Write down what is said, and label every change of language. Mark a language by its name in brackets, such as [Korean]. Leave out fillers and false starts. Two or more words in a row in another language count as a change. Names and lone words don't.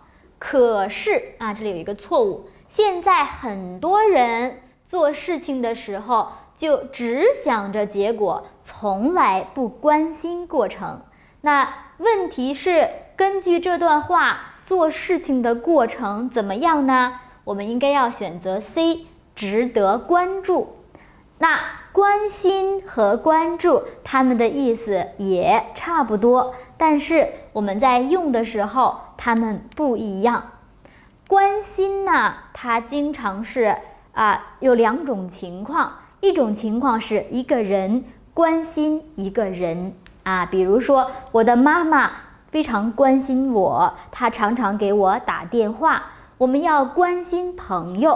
[Chinese] 可是啊，這裡有一個錯誤，現在很多人做事情的時候就只想着結果，從來不關心過程。那問題是，根據這段話，做事情的過程怎麼樣呢？我們應該要選擇 C，值得關注。那關心和關注，它們的意思也差不多，但是我們在用的時候，它們不一樣。關心呢，它經常是有兩種情況，一種情況是一個人關心一個人比如說我的媽媽非常關心我，她常常給我打電話，我們要關心朋友。